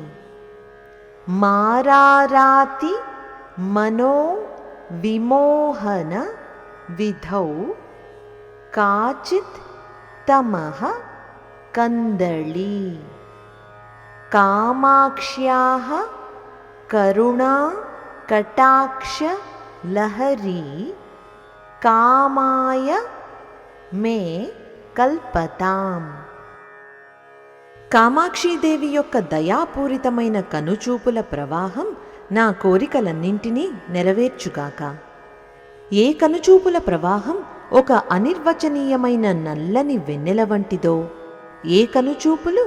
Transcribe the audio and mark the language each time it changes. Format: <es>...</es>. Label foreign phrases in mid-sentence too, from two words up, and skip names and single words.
<sa>माराराति मनोविमोहन विधौ काचित् तमः कन्दली कामाक्ष्याः करुणा कटाक्ष लहरी कामाय మే కల్పతాం।</sa> <te>కామాక్షీదేవి యొక్క దయాపూరితమైన కనుచూపుల ప్రవాహం నా కోరికలన్నింటినీ నెరవేర్చుగాక। ఏ కనుచూపుల ప్రవాహం ఒక అనిర్వచనీయమైన నల్లని వెన్నెల వంటిదో, ఏ కనుచూపులు</te>